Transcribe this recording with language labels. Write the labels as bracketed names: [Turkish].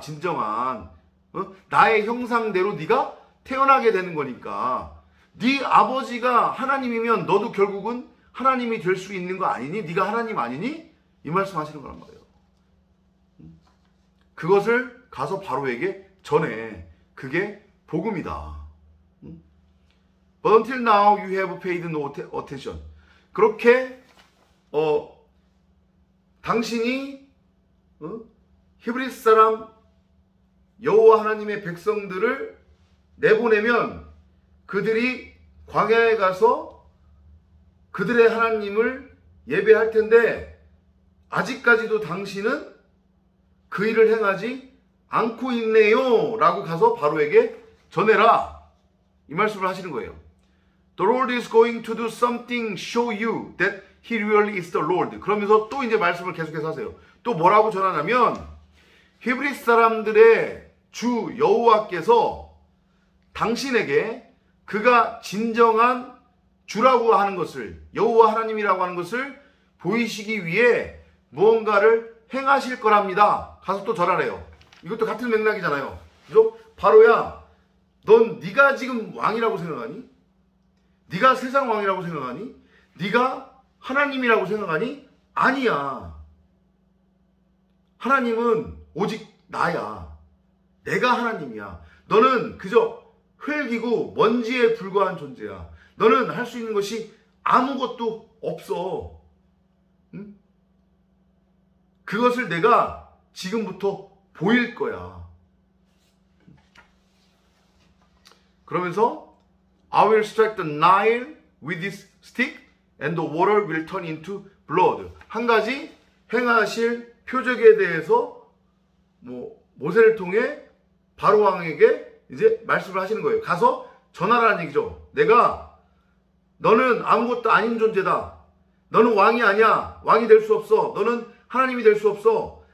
[Korean] 진정한 나의 형상대로 네가 태어나게 되는 거니까. 네 아버지가 하나님이면 너도 결국은 하나님이 될 수 있는 거 아니니? 네가 하나님 아니니? 이 말씀 하시는 거란 말이에요. 그것을 가서 바로에게 전해. 그게 복음이다. [English] But until now you have paid no attention. [Korean] 그렇게 당신이 히브리 사람 여호와 하나님의 백성들을 내보내면 그들이 광야에 가서 그들의 하나님을 예배할 텐데 아직까지도 당신은 그 일을 행하지 않고 있네요 라고 가서 바로에게 전해라. 이 말씀을 하시는 거예요. [English] The Lord is going to do something, show you that He really is the Lord. [Korean] 그러면서 또 이제 말씀을 계속해서 하세요. 또 뭐라고 전하냐면 히브리 사람들의 주 여호와께서 당신에게 그가 진정한 주라고 하는 것을, 여호와 하나님이라고 하는 것을 보이시기 위해 무언가를 행하실 거랍니다. 가서 또 전하래요. 이것도 같은 맥락이잖아요. 그죠? 바로야, 넌 네가 지금 왕이라고 생각하니? 네가 세상 왕이라고 생각하니? 네가 하나님이라고 생각하니? 아니야. 하나님은 오직 나야. 내가 하나님이야. 너는 그저 흙이고 먼지에 불과한 존재야. 너는 할 수 있는 것이 아무것도 없어. 응? 그것을 내가 지금부터 보일 거야. 그러면서 [English] I will strike the Nile with this stick and the water will turn into blood. [Korean] 한 가지 행하실 표적에 대해서 모세를 통해 바로 왕에게 이제 말씀을 하시는 거예요. 가서 전하라는 얘기죠. 너는 아무것도 아닌 존재다. 너는 왕이 아니야. 왕이 될 수 없어. 너는 하나님이 될 수 없어.